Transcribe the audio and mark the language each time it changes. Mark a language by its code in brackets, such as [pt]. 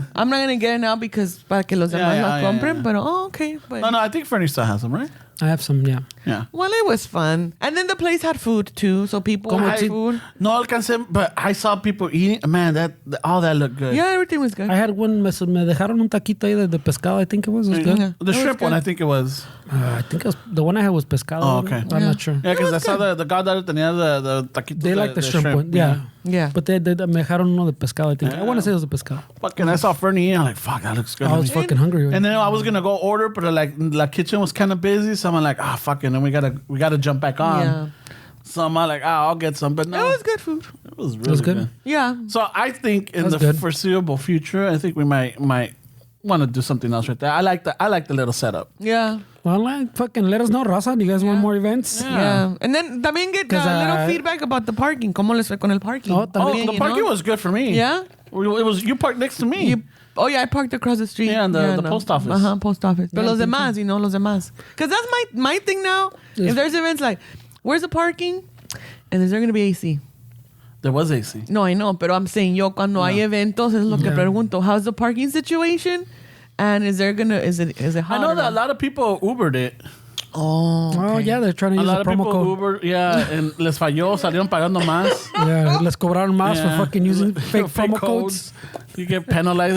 [en] I'm not gonna get it now because [es] para que los demás la compren. [en] But okay. But, no, I think Fernie still has them, right? I have some, yeah. Well, it was fun. And then the place had food too, so people had food. [es] No alcancé, [en] but I saw people eating. Man, all that looked good. Yeah, everything was good. I had one, [es] me dejaron un taquito ahí de pescado, [en] I think it was. It was good. Yeah. The shrimp one, I think it was. I think the one I had was pescado. Oh, okay. I'm not sure. Yeah, because I saw the goddaughter [es] tenía [en] the taquitos. They like the shrimp one, yeah. But they [es] me dejaron uno de pescado, [en] I think. I want to say it was [es] de pescado. [en] Fucking, I saw Fernie eating. I'm like, fuck, that looks good. I was fucking hungry. Right? And then I was gonna go order, but like the kitchen was kind of busy, so I'm like, fucking, then we gotta jump back on. Yeah. So I'm like, I'll get some, but no, it was good food. It was really good. Yeah. So I think in the foreseeable future, I think we might want to do something else right there. I like the little setup. Yeah. Well, like, fucking let us know, Raza. Do you guys want more events? Yeah. And then [es] también [en] get little feedback about the parking. [es] ¿Cómo les fue con el parking? [en] The parking was good for me. Yeah? You parked next to me. I parked across the street. Yeah, the post office. Post office. But [es] los demás, los demás. [en] Because that's my thing now. If there's events like, where's the parking? And is there going to be AC? There was AC. No, I know. [es] Pero [en] I'm saying, [es] cuando hay eventos, es lo que pregunto. [en] How's the parking situation? And is it hot? I know that a lot of people Ubered it. Oh, okay. Oh, yeah, they're trying to use a promo code. Uber, and [es] les falló, salieron pagando más. [en] Yeah, [es] les cobraron más [en] for fucking using fake promo codes. You get penalized.